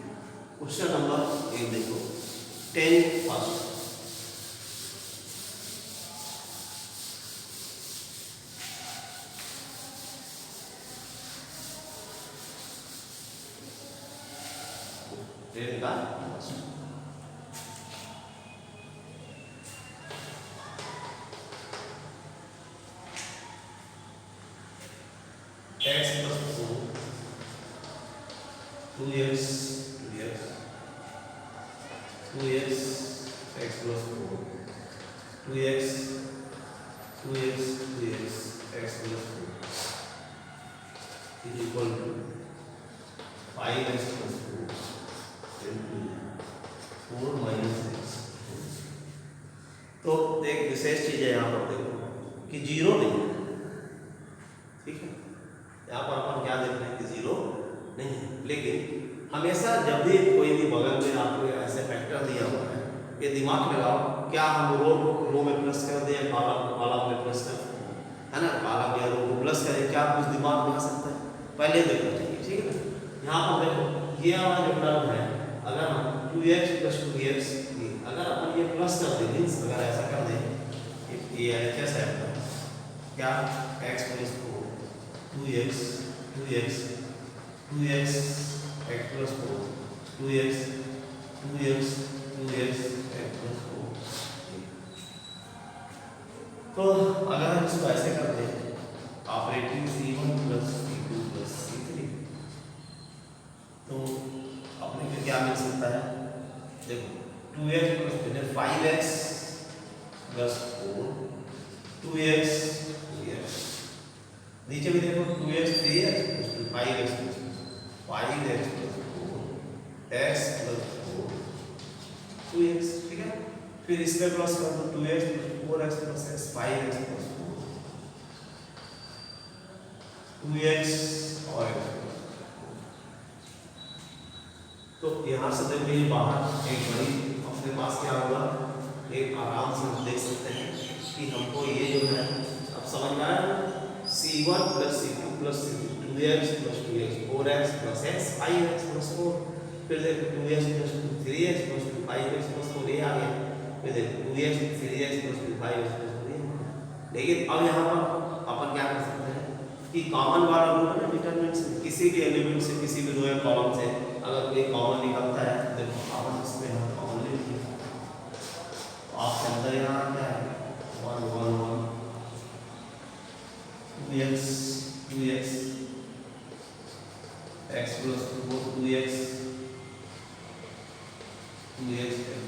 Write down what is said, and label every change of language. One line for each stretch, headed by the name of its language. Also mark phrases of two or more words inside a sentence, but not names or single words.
English: question number
Hindi: 1 देखो 10 फर्स्ट।
English: का x plus 2x 2x x plus 4 2x 2x 2x x plus 4 is equal to 5x plus 4 4 minus x.
Hindi: तो एक विशेष चीज है यहाँ पर देखो कि जीरो नहीं है, ठीक है। यहाँ पर अपन क्या देख रहे हैं कि जीरो नहीं है, लेकिन हमेशा जब भी कोई भी बगल में आपको ऐसे फैक्टर दिया हुआ है ये दिमाग लगाओ, क्या हम रो में प्लस कर दें कॉलम में प्लस कर है ना, कॉलम या रो को प्लस करें, क्या कुछ दिमाग में आ सकता है, पहले देखना चाहिए, ठीक है ना। यहाँ पर देखो ये हमारा जो टर्म है, अगर हम
English: 2x plus 2x
Hindi: अगर अपन ये प्लस कर दें, मीन्स अगर ऐसा कर दें ये एच है क्या
English: x plus 4 2x 2x 2x x plus 4
Hindi: 2x 2x 2x x plus 4। तो अगर हम इसको ऐसे कर दें ऑपरेटिंग
English: c1 plus c2 plus c3
Hindi: तो अपने को क्या मिल सकता है, देखो
English: 2x plus 5x plus 4 2x 2x,
Hindi: नीचे भी देखो
English: 2x 3x plus 5x plus 5x plus 4 x plus 4 2x,
Hindi: ठीक है। फिर इसमें प्लस कर दो
English: 2x plus 4x plus x 5x plus 4 2x
Hindi: और x। तो यहाँ से देखो ये बाहर एक बड़ी अपने पास क्या होगा, एक आराम से हम देख सकते हैं कि हमको ये जो है अब समझ में आया,
English: c1 plus c2 plus c3 2x plus 2x 4x plus x 5x plus 4,
Hindi: फिर देखो
English: 2x plus 2 3x plus 2 5x plus 4
Hindi: ये आ गया, फिर देखो
English: 2x 3x plus 2 5x plus 4
Hindi: ये। लेकिन अब यहाँ पर अपन क्या कर सकते हैं कि कॉमन वाला रूल है ना डिटरमिनेंट से, किसी भी एलिमेंट से किसी भी रो या कॉलम से अगर कोई कॉमन निकलता है, देखो अपन इसमें हम कॉमन ले लेंगे, आपके अंदर यहाँ क्या है
English: 1 1 1 2x 2x
Hindi: x plus 4 2x 2x।